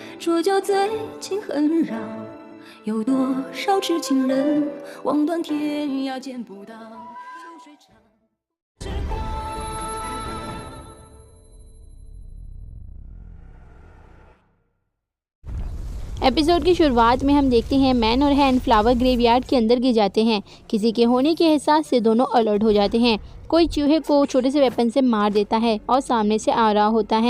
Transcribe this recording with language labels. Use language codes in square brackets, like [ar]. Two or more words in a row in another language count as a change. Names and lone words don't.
[zh] 说就最近很绕，有多少痴情人望断天涯见不到，秋水长时光。 [hi] एपिसोड की शुरुआत में हम देखते हैं मैन और हैन [en] flower graveyard [hi] के अंदर गिर जाते हैं। किसी के होने के एहसास से दोनों अलर्ट हो जाते हैं। कोई चूहे को छोटे से वेपन से मार देता है और सामने से आ रहा होता है।